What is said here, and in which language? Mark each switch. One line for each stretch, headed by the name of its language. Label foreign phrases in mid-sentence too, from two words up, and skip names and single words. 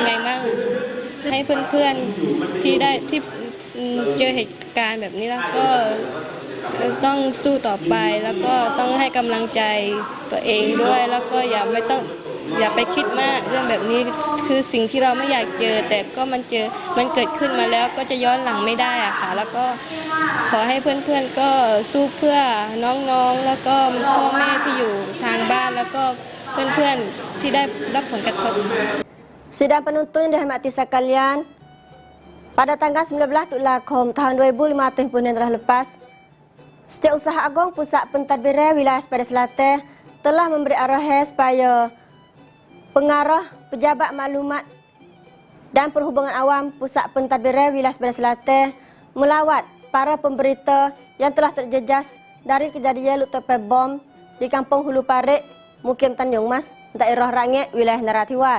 Thai: ไงบ้างให้เพื่อนๆที่เจอเหตุการณ์แบบนี้แล้วก็ต้องสู้ต่อไปแล้วก็ต้องให้กำลังใจตัวเองด้วยแล้วก็อย่าไปคิดมากเรื่องแบบนี้คือสิ่งที่เราไม่อยากเจอแต่ก็มันเกิดขึ้นมาแล้วก็จะย้อนหลังไม่ได้อะค่ะแล้วก็ขอให้เพื่อนๆก็สู้เพื่อน้องๆแล้วก็พ่อแม่ที่อยู่ทางบ้านแล้วก็เพื่อนๆที่ได้รับผลกระทบ
Malay: Sidang penonton yang dirahmati sekalian, pada tanggal 19 Tullakom tahun 2015 yang telah lepas, Setiausaha Agong Pusat Pentadbiran Wilayah Sepadan Selatan telah memberi arahan supaya pengarah Pejabat Maklumat dan Perhubungan Awam Pusat Pentadbiran Wilayah Sepadan Selatan melawat para pemberita yang telah terjejas dari kejadian letupan bom di Kampung Hulu Parit, Mukim Tanjung Mas, daerah Rangit, wilayah Narathiwat.